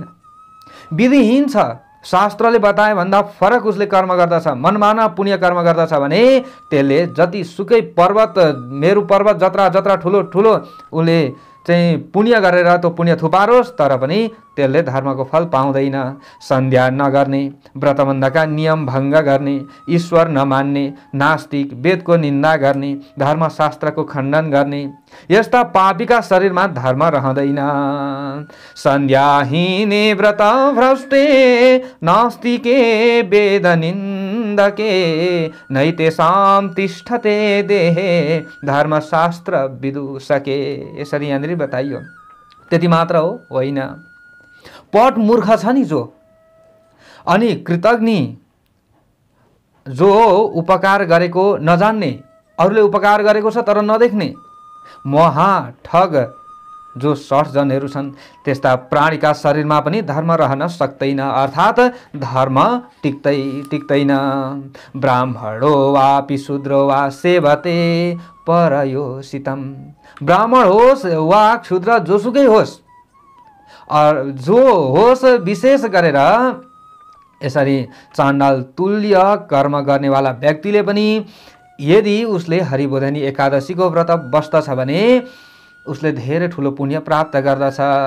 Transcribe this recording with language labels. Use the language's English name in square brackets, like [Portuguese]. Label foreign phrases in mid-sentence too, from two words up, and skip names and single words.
[Nepali] विधिहीन छ, शास्त्रले बताए भन्दा फरक उसले कर्म गर्दछ, मनमाना पुण्य कर्म गर्दछ भने त्यसले जति सुकै पर्वत, मेरु पर्वत जत्रा ठुलो उसले चाहिँ पुण्य गरेर त्यो पुण्य थुपारोस्, तर पनि त्यसले धर्मको फल पाउँदैन। सन्ध्या नगर्ने, व्रतबन्धका नियम भङ्ग गर्ने, ईश्वर नमान्ने, नास्तिक, वेदको निन्दा गर्ने, धर्मशास्त्रको खण्डन गर्ने, यस्ता पापीका शरीरमा धर्म रहँदैन। [Sanskrit] सन्ध्याहीने व्रत भ्रष्टे नास्तिके वेद निन्दके नैतेषां तिष्ठते देहे धर्मशास्त्र विदूषके। [Nepali] यसरी यहाँनिर बताइयो। त्यति मात्र होइन, पट मूर्ख छ नि जो, अनि कृतज्ञ, जो उपकार गरेको नजान्ने, अरूले उपकार गरेको छ तर नदेख्ने, महा ठग जो 60 जनहरू छन्, त्यस्ता प्राणीका शरीरमा पनि धर्म रहन सक्दैन, अर्थात् धर्म टिक्दैन। [Sanskrit] ब्राह्मणो वापि शूद्रो वा सेवते परयोषितम। [Nepali] ब्राह्मण होस् वा क्षुद्र जोसुकै होस्, जो होस्, विशेष गरेर यसरी चाण्डाल तुल्य कर्म गर्नेवाला व्यक्तिले पनि यदि उसले हरिबोधिनी एकादशीको व्रत बस्दछ भने उसले धेरै ठुलो पुण्य प्राप्त गर्दछ।